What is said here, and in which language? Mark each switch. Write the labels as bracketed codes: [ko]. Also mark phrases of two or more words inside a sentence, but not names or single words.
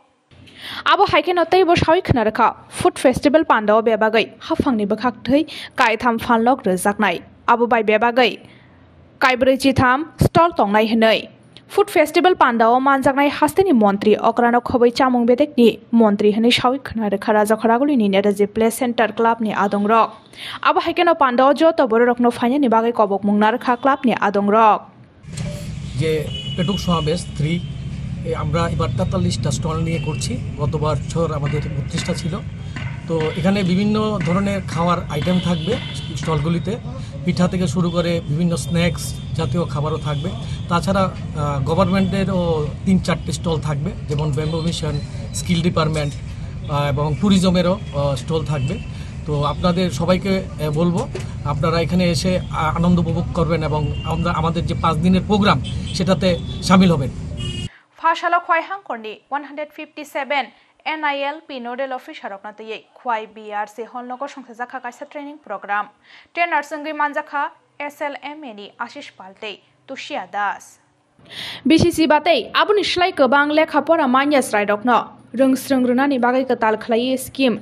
[trp] abo haikeno teibo shawi khnarakha [en] food festival [trp] pandao bebagai hafangni bakhaktei kaitham phanlok rejaknai abo bai bebagai kaibrei chitham stall tongnai hnei [en] Food Festival [trp] Pandao manjaknai hasteni montri okrano khobai chamung bedekni montri hne shawi khnarakha raja kharaguli ni neraji play center club ni adongrok abo haikeno pandao joto borokno fainani bagai kobok mungnarakha club ni adongrok [bn] যে পেটুক সমাবেশ 3 আমরা এবার 43টা স্টল নিয়ে করছি গত বছর আমাদের 32টা ছিল তো এখানে বিভিন্ন ধরনের খাওয়ার আইটেম থাকবে স্টলগুলিতে পিঠা থেকে শুরু করে বিভিন্ন স্ন্যাক্স জাতীয় খাবারও থাকবে তাছাড়া গভর্নমেন্টেরও 3-4টি স্টল থাকবে যেমন ব্যাম্বু মিশন স্কিল ডিপার্টমেন্ট এবং ট্যুরিজমেরও স্টল থাকবে তো আপনাদের সবাইকে বলবো আপনারা এখানে এসে আনন্দ উপভোগ করবেন এবং আমরা আমাদের যে 5 দিনের প্রোগ্রাম সেটাতে শামিল হবেন [trp] ফাশালা খয়হাং করনি 157 NILP [en] Nodal Officer [trp] Roknatye Khwai BRC Holnogo Songsajakha Kaisa [en] Training Program Trainer [trp] Sungri Manjakha SLMNI Ashish Palte Tushia Das BCC Batei Abuni Shlai Kobang Lekha Pora Manyas Raidokno Rungsrungrunani Bagai Katal Khlai Scheme